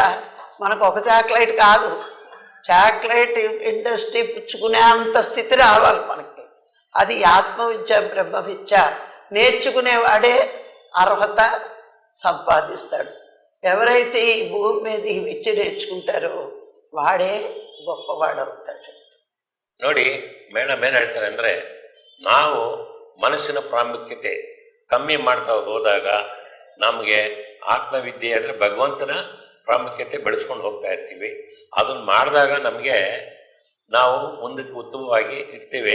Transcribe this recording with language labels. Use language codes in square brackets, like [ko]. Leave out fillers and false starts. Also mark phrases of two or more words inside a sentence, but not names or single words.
[te] మనకు ఒక చాక్లెట్ కాదు, [en] chocolate industry [te] పుచ్చుకునే అంత స్థితి రావాలి మనకి. అది ఆత్మ విద్య బ్రహ్మ విద్య నేర్చుకునేవాడే అర్హత సంపాదిస్తాడు. ఎవరైతే ఈ భూమి మీద ఈ విద్య నేర్చుకుంటారో వాడే గొప్పవాడవుతాడు. [kn] ನೋಡಿ ಮೇಡಮ್ ಏನು ಹೇಳ್ತಾರೆ ಅಂದರೆ, ನಾವು ಮನಸ್ಸಿನ ಪ್ರಾಮುಖ್ಯತೆ ಕಮ್ಮಿ ಮಾಡ್ತಾ ಹೋದಾಗ ನಮಗೆ ಆತ್ಮವಿದ್ಯೆ ಅಂದರೆ ಭಗವಂತನ ಪ್ರಾಮುಖ್ಯತೆ ಬೆಳೆಸ್ಕೊಂಡು ಹೋಗ್ತಾ ಇರ್ತೀವಿ. ಅದನ್ನು ಮಾಡಿದಾಗ ನಮಗೆ ನಾವು ಮುಂದಕ್ಕೆ ಉತ್ತಮವಾಗಿ ಇರ್ತೀವಿ.